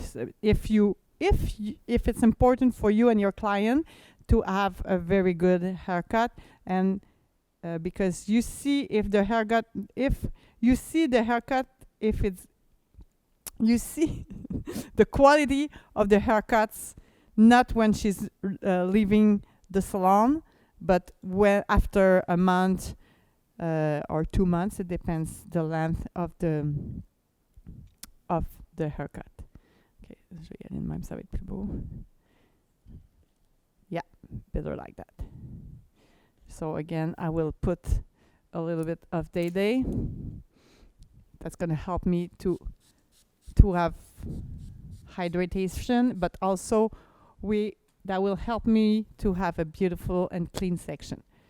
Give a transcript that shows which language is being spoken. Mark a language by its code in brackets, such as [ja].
[en] So if it's important for you and your client to have a very good haircut, and because you see if the haircut, if you see the haircut, if it's you see the quality of the haircuts, not when she's leaving the salon, but when after a month or 2 months. It depends the length of the haircut. [fr] Okay, je vais y aller de même, ça va être plus beau. [en] Yeah, better like that. So again, I will put a little bit of Day. That's gonna help me to have hydration, but also that will help me to have a beautiful and clean section.